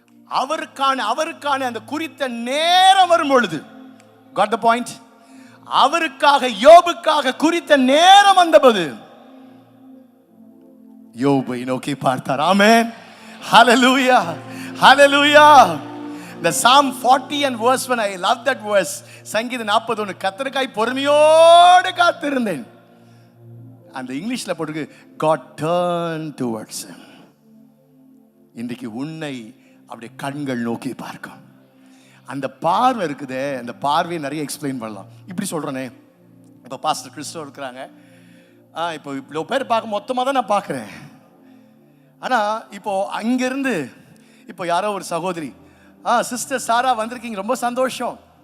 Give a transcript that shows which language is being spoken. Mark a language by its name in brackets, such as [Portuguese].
[Tamil] அவருக்கான அந்த குறித்த நேரம் வரும் பொழுது, got the point, அவருக்காக யோபுக்காக குறித்த நேரம் வந்தபோது யோபை நோக்கி பார்த்தார். ஆமென். ஹalleluya, hallelujah. [English] The Psalm 40 and verse 1, I love that verse. [Tamil] சங்கீதம் 41, கர்த்தருக்காய் பொறுமையோடு காத்திருந்தேன். அந்த இங்கிலீஷ்ல போட்டுருக்கு God turned towards him. இன்றைக்கு உன்னை அப்படியே கண்கள் நோக்கி பார்க்கும். அந்த பார்வை இருக்குதே, அந்த பார்வையை நிறைய எக்ஸ்பிளைன் பண்ணலாம். இப்படி சொல்றேனே, இப்போ பாஸ்டர் கிறிஸ்டோ இருக்கிறாங்க, இப்போ இவ்வளோ பேர் பார்க்க மொத்தமாக தான் நான் பார்க்குறேன். ஆனால் இப்போ அங்கேருந்து இப்போ யாரோ ஒரு சகோதரி, சிஸ்டர் சாரா வந்திருக்கீங்க, ரொம்ப சந்தோஷம்.